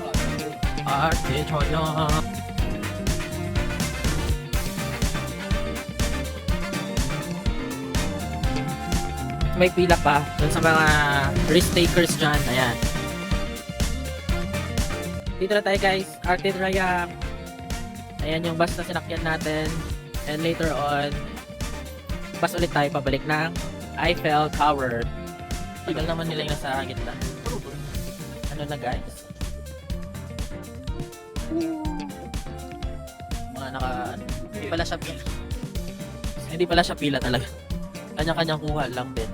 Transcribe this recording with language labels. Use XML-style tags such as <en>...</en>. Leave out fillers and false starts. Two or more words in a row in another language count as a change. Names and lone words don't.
<tl>Arc de Triomphe. May pila pa dun sa mga</tl> <en>risk takers</en> <tl>dyan. Ayan. Dito na tayo guys. Arc de Triomphe. Ayan yung bus na sinakyan natin.</tl> <en>And later on,</en> <tl>bus ulit tayo pabalik ng Eiffel Tower. Tagal naman nila yung nasa gitna. Ano na guys? Mga hindi pala siya pila. Hindi pala siya pila talaga. Kanya-kanyang kuha lang din.</tl>